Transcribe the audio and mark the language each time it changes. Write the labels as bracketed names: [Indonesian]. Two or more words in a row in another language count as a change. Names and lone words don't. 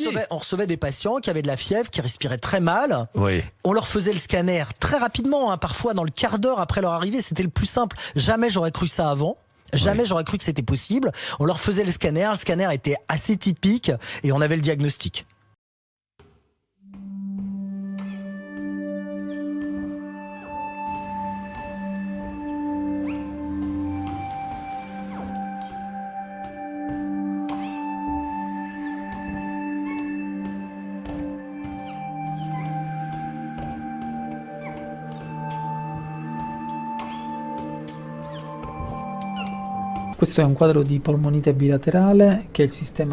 [French] On recevait des patients qui avaient de la fièvre, qui respiraient très mal. Oui. On leur faisait le scanner très rapidement, parfois dans le quart d'heure après leur arrivée. C'était le plus simple. Jamais j'aurais cru ça avant. Jamais j'aurais cru que c'était possible. On leur faisait le scanner était assez typique et on avait le diagnostic. [Italian] Questo è un quadro di polmonite bilaterale che il sistema